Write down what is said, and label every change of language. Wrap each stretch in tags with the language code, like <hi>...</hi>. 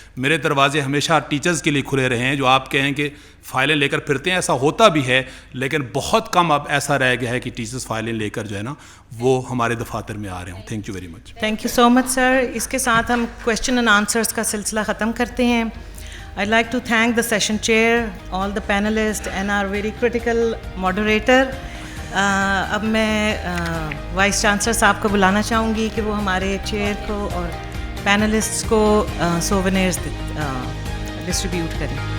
<ur>میرے دروازے ہمیشہ ٹیچرز کے لیے کھلے رہے ہیں. جو آپ کہیں کہ فائلیں لے کر پھرتے ہیں, ایسا ہوتا بھی ہے, لیکن بہت کم اب ایسا رہ گیا ہے کہ ٹیچرز فائلیں لے کر جو ہے نا وہ ہمارے دفاتر میں آ رہے ہوں.</ur> <en>Thank you very much. Thank you so much sir.</en> <ur>اس کے ساتھ ہم کویشچن اینڈ آنسرس کا سلسلہ ختم کرتے ہیں.</ur> <en>I'd like to thank the session chair, all the panelists and our very critical moderator.</en> <ur>اب میں وائس چانسلر صاحب کو بلانا چاہوں گی کہ وہ ہمارے چیئر کو اور پینلسٹس کو سوونیئرز ڈسٹریبیوٹ کریں.</ur>